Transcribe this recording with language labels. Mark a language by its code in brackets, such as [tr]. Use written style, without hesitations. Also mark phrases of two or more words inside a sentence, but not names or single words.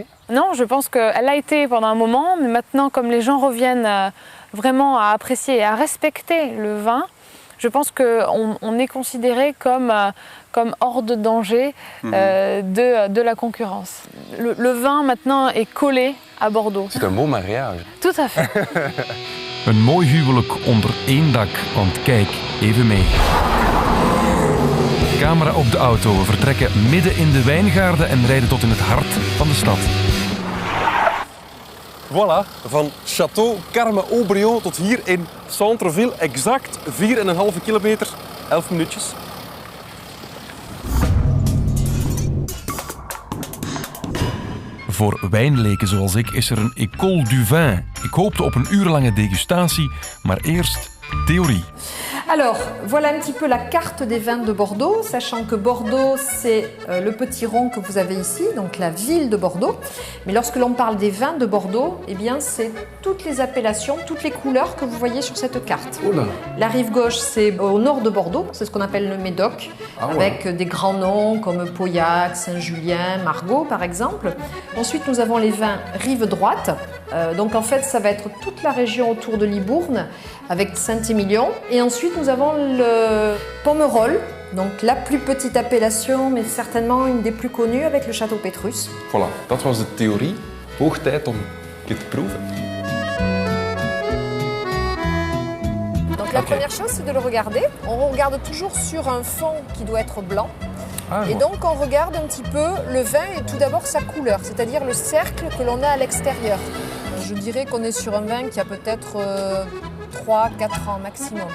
[fr] Non, je pense qu'elle a été pendant un moment, mais maintenant, comme les gens reviennent vraiment à apprécier et à respecter le vin, je pense qu'on est considéré comme hors de danger de la concurrence. Le vin maintenant est collé à Bordeaux. C'est un beau mariage. Tout à fait. [nl] Een mooi huwelijk onder één dak, want kijk even mee. Camera op de auto, we vertrekken midden in de wijngaarden en rijden tot in het hart van de stad. Voilà, van Château Carme-Aubryon tot hier in Centreville, exact 4,5 kilometer, 11 minuutjes. Voor wijnleken zoals ik is er een École du Vin. Ik hoopte op een urenlange degustatie, maar eerst theorie. [fr] Alors, voilà un petit peu la carte des vins de Bordeaux, sachant que Bordeaux, c'est le petit rond que vous avez ici, donc la ville de Bordeaux. Mais lorsque l'on parle des vins de Bordeaux, eh bien, c'est toutes les appellations, toutes les couleurs que vous voyez sur cette carte. Oh là. La rive gauche, c'est au nord de Bordeaux, c'est ce qu'on appelle le Médoc, avec des grands noms comme Pauillac, Saint-Julien, Margaux, par exemple. Ensuite, nous avons les vins rive droite. Donc, en fait, ça va être toute la région autour de Libourne, avec Saint-Émilion. Et ensuite, nous avons le Pomerol, donc la plus petite appellation, mais certainement une des plus connues, avec le château Pétrus. Voilà, [nl] dat was de theorie. Hoog tijd om dit te proeven. [fr] Donc la première chose, c'est de le regarder. On regarde toujours sur un fond qui doit être blanc. Et donc on regarde un petit peu le vin et tout d'abord sa couleur, c'est-à-dire le cercle que l'on a à l'extérieur. Je dirais qu'on est sur un vin qui a peut-être 3-4 ans maximum.